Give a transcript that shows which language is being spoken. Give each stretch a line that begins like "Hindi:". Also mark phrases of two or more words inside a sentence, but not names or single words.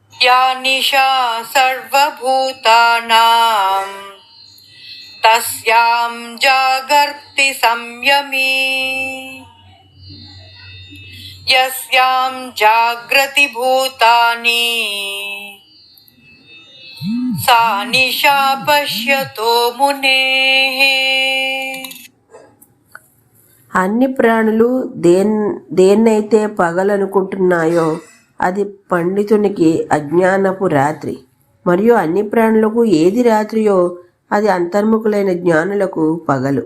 Sanskrit: या निशा सर्वभूतानां तस्यां जागर्ति संयमी यस्यां जागृति भूतानि सा निशा पश्यतो मुनेः.
Telugu: అన్ని ప్రాణులు దేన్నైతే పగలనుకుంటున్నాయో అది పండితునికి అజ్ఞానపు రాత్రి, మరియు అన్ని ప్రాణులకు ఏది రాత్రియో అది అంతర్ముఖులైన జ్ఞానులకు పగలు.